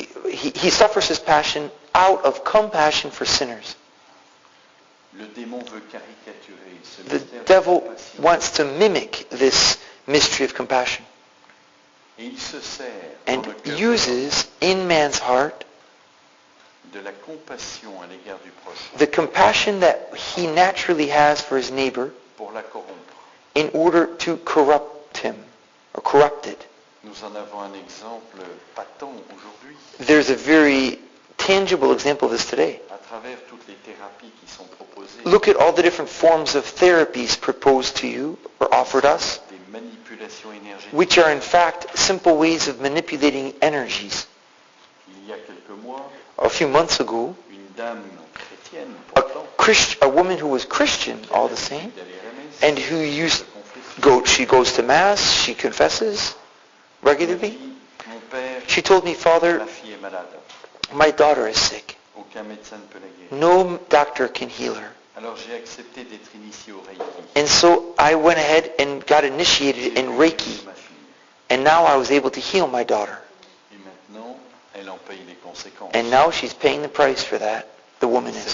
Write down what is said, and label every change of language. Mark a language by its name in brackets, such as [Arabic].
[English] he suffers his passion out of compassion for sinners. [French] Le démon veut caricaturer ce [English] The [French] mystère de [English] devil [French] compassion. [English] wants to mimic this mystery of compassion [French] Et il se sert [English] and [French] dans le cœur [English] uses in man's heart [French] de la compassion à l'égard du prochain [English] the compassion that he naturally has for his neighbor [French] pour la corrompre. [English] in order to corrupt him or corrupt it. [French] Nous en avons un exemple patent aujourd'hui [English] There's a very tangible example of this today. [French] à travers toutes les thérapies qui sont proposées, [English] Look at all the different forms of therapies proposed to you or offered us, [French] des manipulations énergétiques. [English] which are in fact simple ways of manipulating energies. [French] Il y a quelques mois, [English] A few months ago, [French] une dame chrétienne, [English] a, [French] pourtant, [English] a woman who was Christian all the same, [French] d'aller à la messe, [English] and who used [French] se confesser, [English] she goes to mass, she confesses [French] m'a [English] regularly. [French] dit, mon père, [English] She told me, Father, [French] ma fille est malade. [English] my daughter is sick. [French] Aucun médecin ne peut la guérir. [English] No doctor can heal her. [French] Alors j'ai accepté d'être initié au Reiki. [English] And so I went ahead and got initiated in Reiki, [French] Ma fille. [English] and now I was able to heal my daughter. [French] Et maintenant, elle en paye les conséquences. [English] And now she's paying the price for that, the woman is.